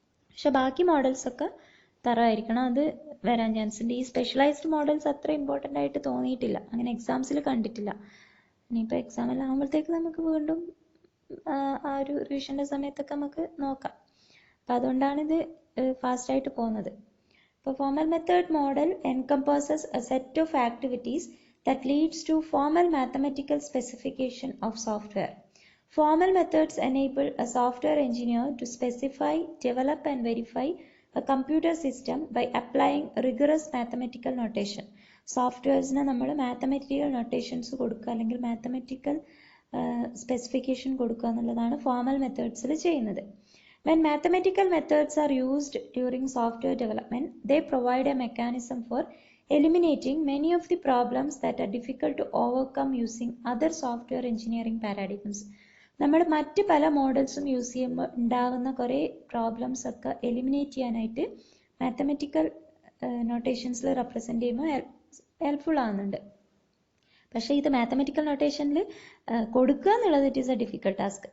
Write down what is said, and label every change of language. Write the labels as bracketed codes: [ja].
[ml] പക്ഷെ ബാക്കി മോഡൽസ് ഒക്കെ തറവായിരിക്കണം, അത് വരാൻ ചാൻസ് ഉണ്ട്. ഈ സ്പെഷ്യലൈസ്ഡ് മോഡൽസ് അത്ര ഇമ്പോർട്ടൻ്റ് ആയിട്ട് തോന്നിയിട്ടില്ല, അങ്ങനെ എക്സാംസിൽ കണ്ടിട്ടില്ല. ഇനിയിപ്പോൾ എക്സാമെല്ലാം ആകുമ്പോഴത്തേക്ക് നമുക്ക് വീണ്ടും ആ ഒരു റിവിഷൻ്റെ സമയത്തൊക്കെ നമുക്ക് നോക്കാം. അപ്പം അതുകൊണ്ടാണ് ഇത് ഫാസ്റ്റായിട്ട് പോകുന്നത്. [en] ഇപ്പോൾ formal method model encompasses a set of activities that leads to formal mathematical specification of software. Formal methods enable a software engineer to specify, develop and verify a computer system by applying rigorous mathematical notation. [ml] സോഫ്റ്റ്വെയർസിന് നമ്മൾ mathematical notations കൊടുക്കുക, അല്ലെങ്കിൽ mathematical specification കൊടുക്കുക എന്നുള്ളതാണ് formal മെത്തേഡ്സിൽ ചെയ്യുന്നത്. [en] When mathematical methods are used during software development, they provide a mechanism for eliminating many of the problems that are difficult to overcome using other software engineering paradigms. [ml] നമ്മൾ മറ്റ് പല മോഡൽസും use ചെയ്യുമ്പോൾ ഉണ്ടാകുന്ന കുറേ problems ഒക്കെ eliminate ചെയ്യാനായിട്ട് mathematical നൊട്ടേഷൻസിൽ represent ചെയ്യുമ്പോൾ helpful ആകുന്നുണ്ട്. പക്ഷേ ഇത് മാത്തമെറ്റിക്കൽ നൊട്ടേഷനിൽ കൊടുക്കുക എന്നുള്ളത് [en] It is a difficult task.